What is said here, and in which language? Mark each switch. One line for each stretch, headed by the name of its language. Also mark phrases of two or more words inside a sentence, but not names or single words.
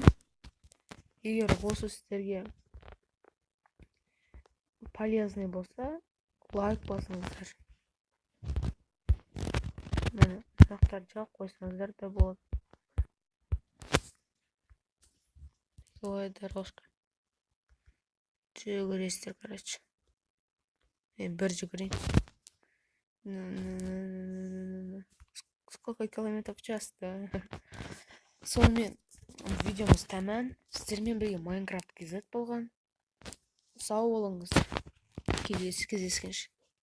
Kazakh: Егер осы сіздерге полезный болса, лайк басыңыздар. Міне, сұрақтар жауап қойсаңыздар да болады.
Russian: Беговая дорожка.
Kazakh: Жүгіресіздер, короче. Бір жүгірейін.
Russian: Сколько километров в час, да?
Kazakh: Сонымен видеомыз тәмам. Сіздермен бірге Майнкрафт KZ болған. Сау болыңыздар. Кездескенше.